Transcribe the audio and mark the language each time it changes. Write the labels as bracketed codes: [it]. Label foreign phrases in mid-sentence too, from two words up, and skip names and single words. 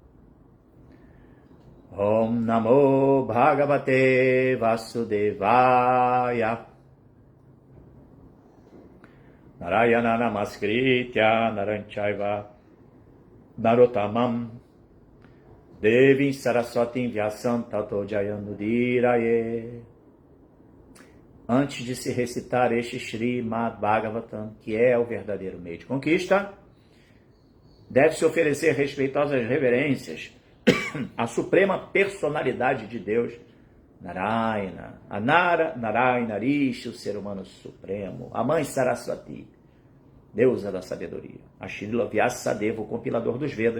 [sa] ॐ नमो भगवते वासुदेवाय. नारायण नमस्कृत्य नरञ्चैव नरोत्तमम् देविम् सरस्वती व्यासम् ततो जयनुदिरये. [pt] Antes de se recitar este Srimad Bhagavatam, que é o verdadeiro meio de conquista, deve-se oferecer respeitosas reverências à suprema personalidade de Deus, Narayana, Anara, Narayana Rishi, o ser humano supremo, a mãe Saraswati, deusa da sabedoria, a Srila Vyasadeva, o compilador dos Vedas.